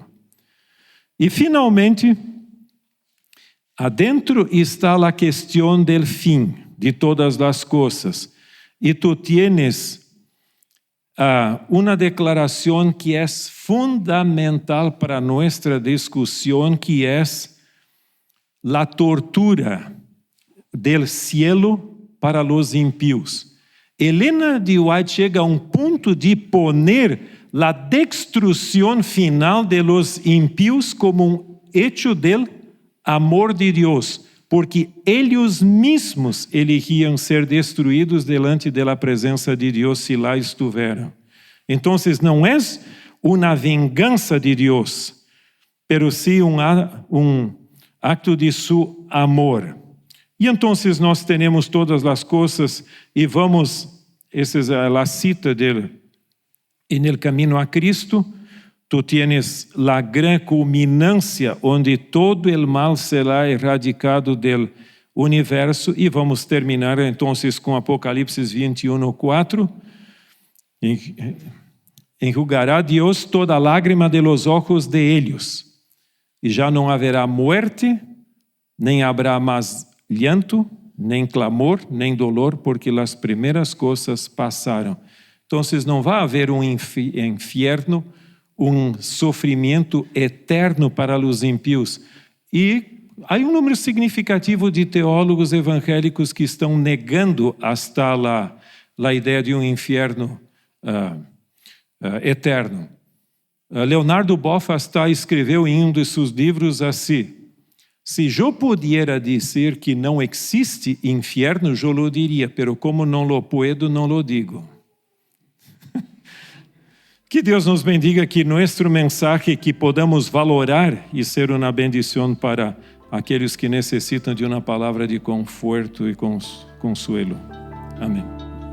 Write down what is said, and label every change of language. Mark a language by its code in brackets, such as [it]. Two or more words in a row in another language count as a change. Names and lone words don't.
[pt] E finalmente, adentro está a questão do fim de todas as coisas. E [es] tu tienes [pt] uma declaração que é fundamental para nossa discussão, que é [es] la tortura del cielo para los impíos. [pt] Ellen G. White chega a um ponto de [es] poner la [pt] destruição final [es] de los impíos [pt] como um [es] hecho del amor [pt] de Deus, porque eles mesmos elegiam ser destruídos delante da presença de Deus se lá estiveram. Então, não é uma vingança de Deus, pero sim um acto de [es] su amor. [pt] E então nós temos todas as coisas e vamos, essa é a cita dele, [es] en el camino a Cristo, tu tienes la gran culminancia onde todo el mal será erradicado del universo. [pt] E vamos terminar então com Apocalipse 21:4. [es] Enjugará Deus toda lágrima de los ojos de ellos, [pt] e já não haverá muerte, nem haverá mais llanto, nem clamor, nem dolor, porque as primeiras coisas passaram. Então, não vai haver inferno, sofrimento eterno para os ímpios. E há número significativo de teólogos evangélicos que estão negando hasta a ideia de inferno eterno. Leonardo Boff hasta escreveu em de seus livros assim: se eu pudiera dizer que não existe inferno, eu lo diria, [es] pero como [pt] não [es] lo puedo, [pt] não lo digo. Que Deus nos bendiga, que nosso mensagem que podamos valorar e ser uma bendição para aqueles que necessitam de uma palavra de conforto e consuelo. Amém.